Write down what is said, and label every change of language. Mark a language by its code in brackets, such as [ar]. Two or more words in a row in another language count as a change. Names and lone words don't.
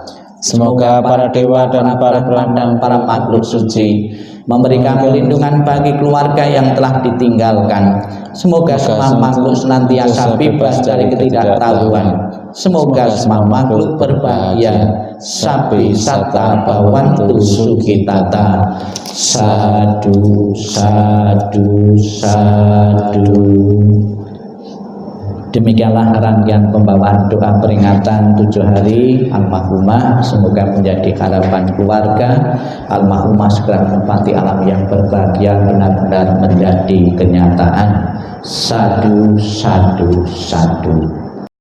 [id] Semoga para dewa dan para brahma dan para makhluk suci memberikan perlindungan bagi keluarga yang telah ditinggalkan. Semoga semua makhluk senantiasa bebas dari ketidaktahuan. Semoga semua makhluk berbahagia. [pi] Sabi sata bhavantu sukhitata. Sadu, sadu, sadu. [id] Demikianlah rangkaian pembawaan doa peringatan 7 hari almarhumah. Semoga menjadi harapan keluarga. Almarhumah segera menempati alam yang berbahagia, benar-benar menjadi kenyataan. [pi] Sadu, sadu, sadu.